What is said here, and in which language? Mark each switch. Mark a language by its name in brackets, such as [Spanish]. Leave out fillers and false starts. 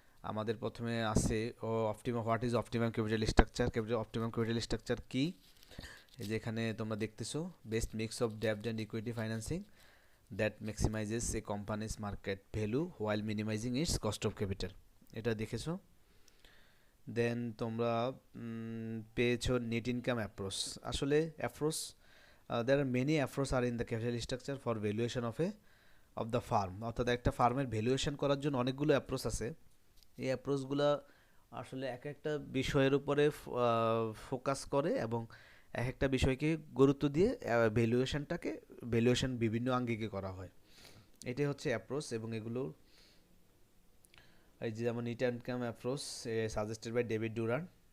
[Bangla] আমাদের প্রথমে আছে [English] what is optimum capital structure, optimum capital structure [Bangla] কি, এই যে এখানে তোমরা দেখতেছো, [English] best mix of ডেব্ট and equity financing that ম্যাক্সিমাইজেস A companies market value while minimising it's cost of capital, [Bangla] এটা দেখেছো। দেন তোমরা পেয়েছো নেট ইনকাম অ্যাপ্রোচ। আসলে [English] approach, there are many approaches are in the capital structure for valuation of the farm, [Bangla] অর্থাৎ একটা ফার্মের valuation করার জন্য অনেকগুলো অ্যাপ্রোচ আছে। এই অ্যাপ্রোচগুলো আসলে এক একটা বিষয়ের উপরে ফোকাস করে এবং এক একটা বিষয়কে গুরুত্ব দিয়ে ভ্যালুয়েশনটাকে ভ্যালুয়েশন বিভিন্ন আঙ্গিকে করা হয়। এটাই হচ্ছে অ্যাপ্রোচ, এবং এগুলো এই যে যেমন neat and come approach [English] suggested by [Bangla] David Duran.